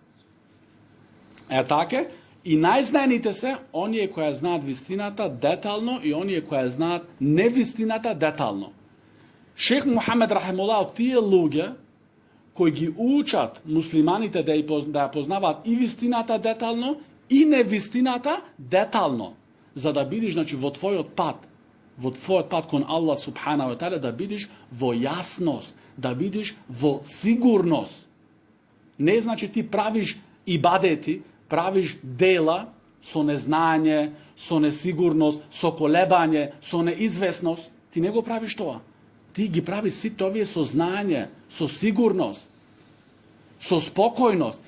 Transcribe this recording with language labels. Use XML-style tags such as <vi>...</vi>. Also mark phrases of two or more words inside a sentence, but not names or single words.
<mk>Така, и најзнаените се оние кои знаат вистината детално и оние кои знаат невистината детално. Шейх Мухаммед рахимуллах од тие луѓе кои ги учат муслиманите да ја познаваат и вистината детално и невистината детално, за да бидиш во твојот пат кон Аллах</mk> <ar>سبحانه وتعالى,</ar> <mk>да бидиш во јасност, да бидиш во сигурност. Не значи ти правиш ибадети, правиш дела со незнање, со несигурност, со колебање, со неизвестност. Ти не го правиш тоа. Ти ги правиш сите овие со знање, со сигурност, со спокојност.</mk>